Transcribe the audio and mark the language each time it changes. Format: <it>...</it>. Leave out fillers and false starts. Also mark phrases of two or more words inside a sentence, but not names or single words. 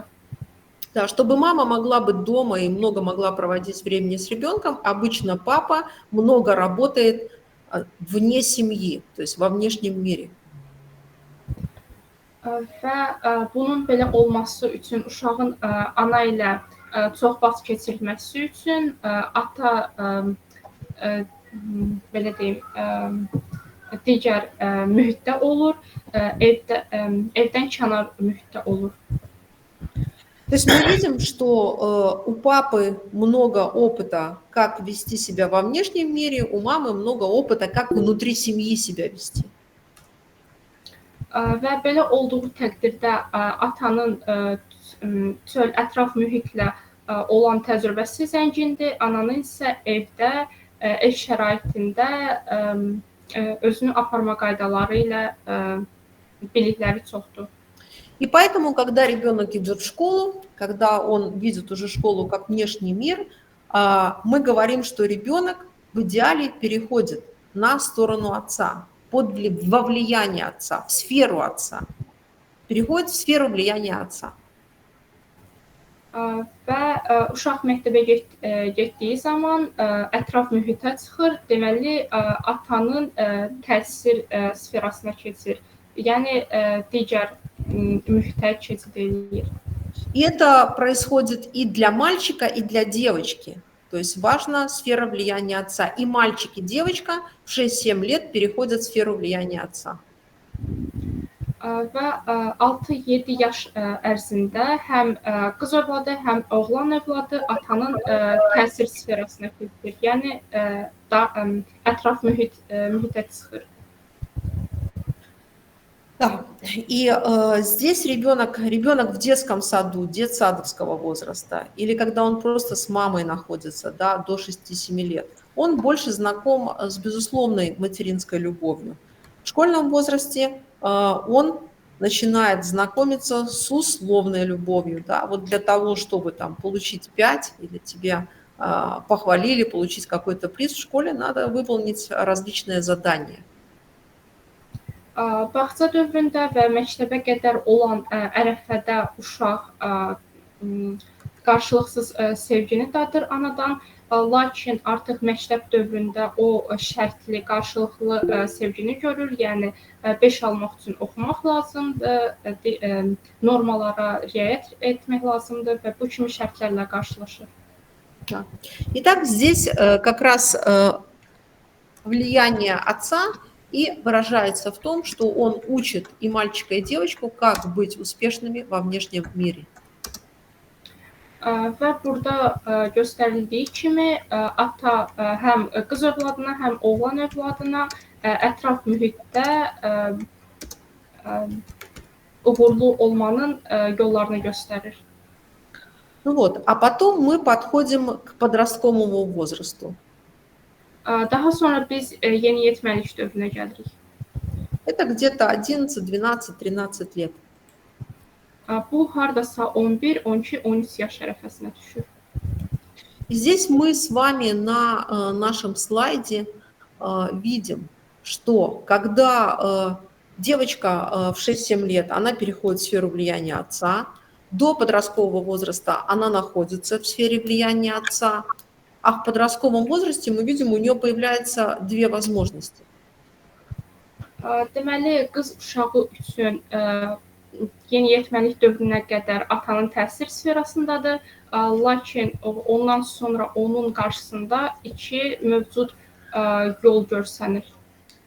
<ru>Да, чтобы мама могла быть дома и много могла проводить времени с ребенком, обычно папа много работает вне семьи, то есть во внешнем мире.</ru> <az>Və bunun belə olması üçün uşağın ana ilə çox vaxt keçirməsi üçün ata belə deyim, digər mühitdə olur, evdən kənar mühitdə olur.</az> <ru>То есть мы видим, что у папы много опыта, как вести себя во внешнем мире, у мамы много опыта, как внутри семьи себя вести.</ru> <az>Və belə olduğu təqdirdə atanın çöl ətraf mühitlə olan təcrübəsi zəngindir, ananın isə evdə, ev şəraitində özünü aparma qaydaları ilə bilikləri çoxdur.</az> <ru>И поэтому, когда ребенок идет в школу, когда он видит уже школу как внешний мир, мы говорим, что ребенок в идеале переходит на сторону отца, во влияние отца, в сферу отца, переходит в сферу влияния отца.</ru> <az>Və uşaq məktəbə getdiyi zaman ətraf mühitə çıxır, deməli atanın təsir sferasına keçir. Yəni digər mühitə keçid eləyir.</az> <ru>И это происходит и для мальчика, и для девочки. То есть важна сфера влияния отца. И мальчик, и девочка в 6-7 лет переходят в сферу влияния отца.</ru> <az>Və 6-7 yaş ərzində həm qız övladı, həm oğlan övladı atanın təsir sferasına keçir. Yəni ətraf mühitə çıxır.</az> <ru>Да, и здесь ребенок в детском саду, детсадовского возраста, или когда он просто с мамой находится, да, до 6-7 лет, он больше знаком с безусловной материнской любовью. В школьном возрасте он начинает знакомиться с условной любовью, да, вот для того, чтобы там получить 5 или тебя похвалили, получить какой-то приз в школе, надо выполнить различные задания.</ru> <az>Bağça dövründə və məktəbə qədər olan ərəfədə uşaq qarşılıqsız sevgini dadır anadan, lakin artıq məktəb dövründə o şərtli, qarşılıqlı sevgini görür, yəni 5 almaq üçün oxumaq lazımdır, normalara riayət etmək lazımdır və bu kimi şərtlərlə qarşılaşır.</az> <ru>Итак, здесь как раз влияние отца и выражается в том, что он учит и мальчика, и девочку, как быть успешными во внешнем мире.</ru> <az>Və burada göstərildiyi kimi ata həm qız övladına, həm oğlan övladına ətraf mühitdə uğurlu olmanın yollarını göstərir.</az> <ru>Ну вот, а потом мы подходим к подростковому возрасту.</ru> <az>Daha sonra biz yeniyetməlik dövrünə gəlirik.</az> <ru>Это где-то 11, 12, 13 лет.</ru> <az>Bu hardasa 11, 12, 13 yaş ərəfəsinə düşür.</az> <ru>И здесь мы с вами на нашем слайде видим, что когда девочка в 6-7 лет, она переходит в сферу влияния отца, до подросткового возраста она находится в сфере влияния отца, а в подростковом возрасте мы видим, у нее появляются две возможности.</ru> <az>Deməli, qız uşağı üçün yeniyetməlik dövrünə qədər atanın təsir sferasındadır, lakin ondan sonra onun qarşısında iki mövcud yol görsənir.</az>